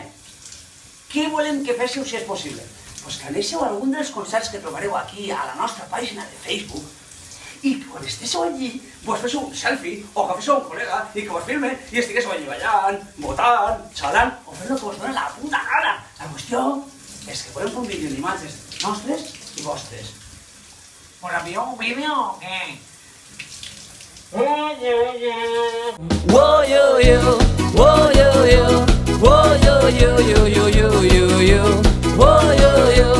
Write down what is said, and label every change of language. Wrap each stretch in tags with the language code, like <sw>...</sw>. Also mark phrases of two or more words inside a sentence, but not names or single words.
<ca>Què volem que féssiu si és possible? Pues que anéssiu a algun dels concerts que trobareu aquí a la nostra pàgina de Facebook i que quan estéssiu allí vos féssiu un selfie o que féssiu un col·lega i que vos filmen i estiguéssiu allí ballant, votant, xalant o fent el que vos dona la puta gana. La qüestió és que volem fer un vídeo d'imatges nostres i vostres. Pues envió un vídeo o què? Whoa yo yo, whoa yo yo, whoa yo yo yo yo yo yo, whoa yo yo.</ca>